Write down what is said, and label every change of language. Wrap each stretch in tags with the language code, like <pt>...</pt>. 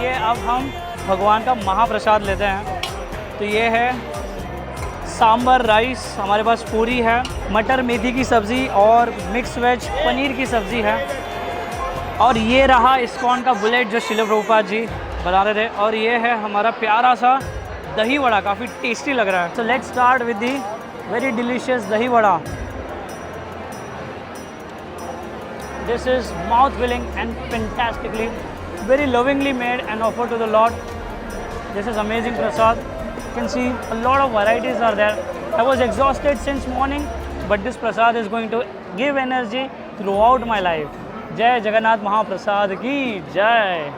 <hi>अब हम भगवान का महाप्रसाद लेते हैं। तो ये है सांबर राइस, हमारे पास पूरी है, मटर मेथी की सब्ज़ी और मिक्स वेज पनीर की सब्ज़ी है। और ये रहा इस्कॉन का बुलेट जो शिल प्रभुपाद जी बना रहे थे। और ये है हमारा प्यारा सा दही वड़ा, काफ़ी टेस्टी लग रहा है।</hi> <en>So let's start with the very delicious dahi vada. This is mouth filling and fantastically very lovingly made and offered to the Lord. This is amazing prasad. You can see a lot of varieties are there. I was exhausted since morning, but this prasad is going to give energy throughout my life.</en> <hi>जय जगन्नाथ महाप्रसाद की जय।</hi>